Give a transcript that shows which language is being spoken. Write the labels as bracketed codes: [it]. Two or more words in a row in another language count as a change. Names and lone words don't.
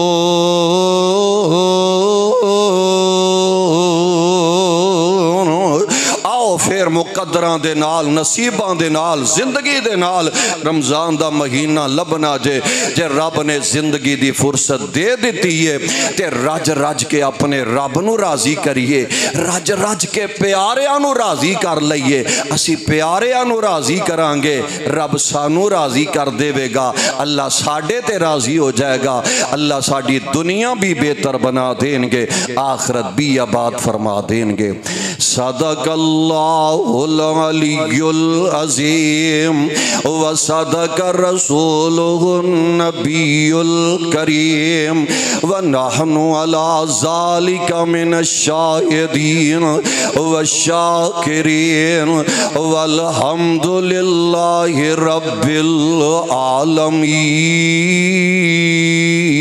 [pa] آؤ پھر مقدران دے نال نصیبان دے نال زندگی دے نال رمضان دا مہینہ لبنا جے رب نے زندگی دی فرصت دے دیتی ہے تے رج رج کے اپنے رب نو راضی کریے، رج رج کے پیاریاں نو راضی کر لئیے۔ اسی پیاریاں نو راضی کرانگے رب سانو راضی کر دے گا، اللہ ساڑھے تے راضی ہو جائے گا، اللہ ساڑھی دنیا بھی بہتر بنا دیں گے، آخرت بھی آباد فرما دیں گے۔ [ar] صدق اللہ العلی العظیم و صدق رسولہ النبی الکریم و نحن علی ذالک من الشاہدین والشاکرین والحمد للہ رب العالمین۔